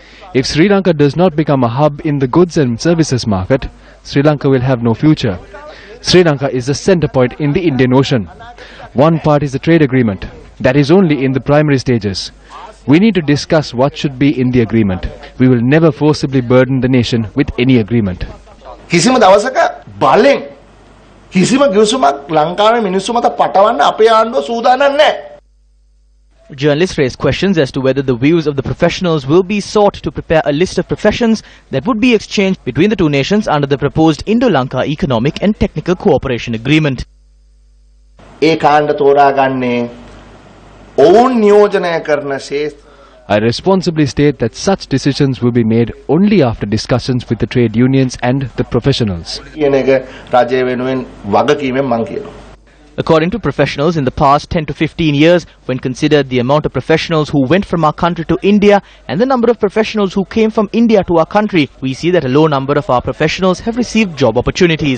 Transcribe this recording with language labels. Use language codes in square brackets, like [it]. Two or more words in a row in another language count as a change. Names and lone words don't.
[en] If Sri Lanka does not become a hub in the goods and services market, Sri Lanka will have no future. Sri Lanka is the center point in the Indian Ocean. One part is the trade agreement. That is only in the primary stages. We need to discuss what should be in the agreement. We will never forcibly burden the nation with any agreement. [si] කිසිම දවසක බලෙන් කිසිම ගිවිසුමක් ලංකාවේ මිනිස්සු මත පටවන්න අපේ ආණ්ඩුව සූදානම් නැහැ. [en] Journalists raised questions as to whether the views of the professionals will be sought to prepare a list of professions that would be exchanged between the two nations under the proposed Indo-Lanka Economic and Technical Cooperation Agreement. [si] ඒ කාණ්ඩ තෝරාගන්නේ ඔවුන් නියෝජනය කරන ශේෂ්ත්‍ර. [en] I responsibly state that such decisions will be made only after discussions with the trade unions and the professionals. According to professionals, in the past 10 to 15 years, when considered the amount of professionals who went from our country to India and the number of professionals who came from India to our country, we see that a low number of our professionals have received job opportunities.